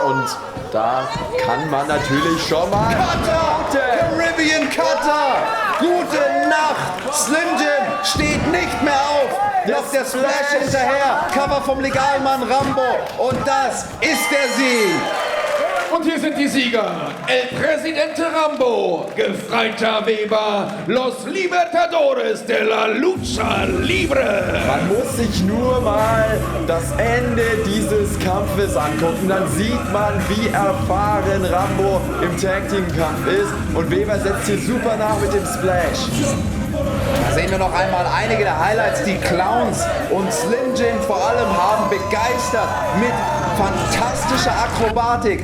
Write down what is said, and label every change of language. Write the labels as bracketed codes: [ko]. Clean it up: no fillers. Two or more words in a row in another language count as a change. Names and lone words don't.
[de] Und da kann man natürlich schon mal... Cutter! [en] Caribbean Cutter! [de] Gute Nacht! Slim Jim steht nicht mehr auf! Noch der Splash hinterher! Cover vom Legalmann Rambo! Und das ist der Sieg! Und hier sind die Sieger. El Presidente Rambo, Gefreiter Weber, Los Libertadores de la Lucha Libre. Man muss sich nur mal das Ende dieses Kampfes angucken. Dann sieht man, wie erfahren Rambo im Tag-Team-Kampf ist. Und Weber setzt hier super nach mit dem Splash. Da sehen wir noch einmal einige der Highlights. Die Clowns und Slim Jim vor allem haben begeistert mit fantastischer Akrobatik.